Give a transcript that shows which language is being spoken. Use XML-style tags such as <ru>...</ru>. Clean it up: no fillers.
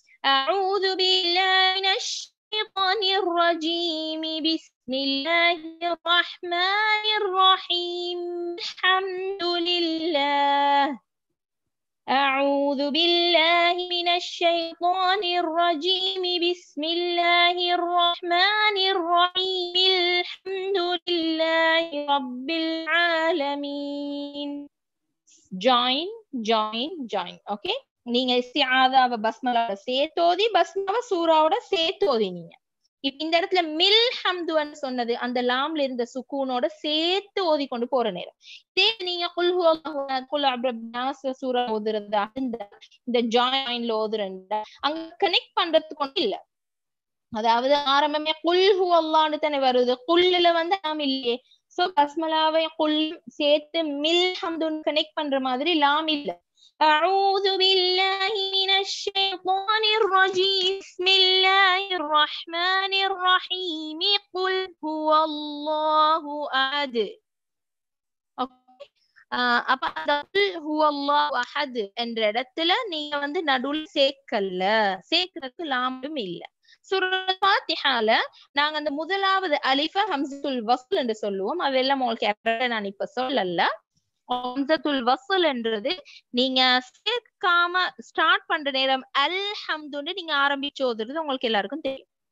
<ar>அஊது பில்லாஹி மினஷ் ஷைத்தானிர் ரஜீம், பிஸ்மில்லாஹிர் ரஹ்மானிர் ரஹீம், அல்ஹம்துலில்லாஹ். أعوذ بالله من الشيطان الرجيم بسم الله الرحمن الرحيم الحمد لله رب العالمين.</ar> <en>Join.</en> <ta>Okay, நீங்க இஸ்திஆதாவை பஸ்மலாவை சேர்த்தோதி, பஸ்மலாவை சூறாவோட சேர்த்தோதி. நீங்க இந்த இடத்துல மில் ஹம்துன்னு சொன்னது அந்த லாம்ல இருந்த சுக்கூனோட சேர்த்து ஓதி கொண்டு போற நேரம். இதே நீங்க சூரா ஓதுறதா இந்த ஜாயின்ல ஓதுறா அங்க கனெக்ட் பண்றதுக்கு ஒன்றும் இல்ல. அதாவது ஆரம்பமே குல் ஹுவல்லான்னு தானே வருது, குல்லுல வந்து லாம் இல்லையே. சோ பஸ்மலாவை குல் சேர்த்து மில் ஹம்துன்னு கனெக்ட் பண்ற மாதிரி லாம் இல்ல.</ta> <ar>أعوذ بالله من الشيطان الرجيم بسم الله الرحمن الرحيم قل هو الله أحد.</ar> <ta>அப்ப அந்த ஹுவ அல்லாஹு அஹத் என்ற இடத்துல நீங்க வந்து நடுவுல சேர்க்கிறதுக்கு லாமும் இல்ல. சூரத்துல் ஃபாத்திஹால நாங்க அந்த முதலாவது அலிஃப ஹம்ஸத்துல் வஸ்ல் என்று சொல்லுவோம். அதெல்லாம் உங்களுக்கு நான் இப்ப சொல்லல. ஹம்ஸத்துல் வஸ்ல் என்றது நீங்க சேர்க்காம ஸ்டார்ட் பண்ற நேரம் அல்ஹம்துன்னு நீங்க ஆரம்பிச்சு ஓதுறது உங்களுக்கு எல்லாருக்கும் தெரியும்.</ta>